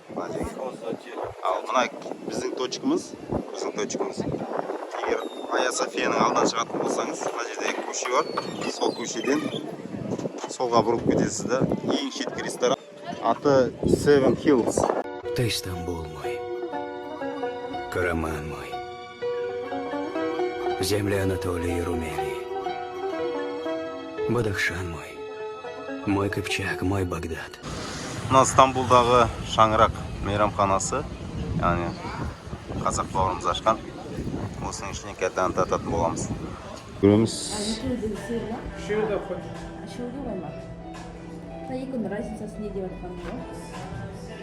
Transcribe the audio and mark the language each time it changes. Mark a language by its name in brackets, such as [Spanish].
[Kazakh] Мына жерге. Ал мына біздің точкамыз. Егер Айя Софияның алдынан шығатын болсаңыз, мына жерде көше бар. Сол көшеден солға бұрып кетесіз да. Ең шеткі ресторан аты Seven Hills. [Russian] Ты Стамбул мой, Караман мой, земля Анатолии и Румелии, Бадахшан мой Кыпчак, мой Багдад. [Kazakh] Мына Стамбулдағы шаңырақ мейрамханасы, яғни қазақ бауырымыз ашқан. Осының ішіне кәттен тататын боламыз. Көреміз. Екінің разницасы не деп жатқаны ғой?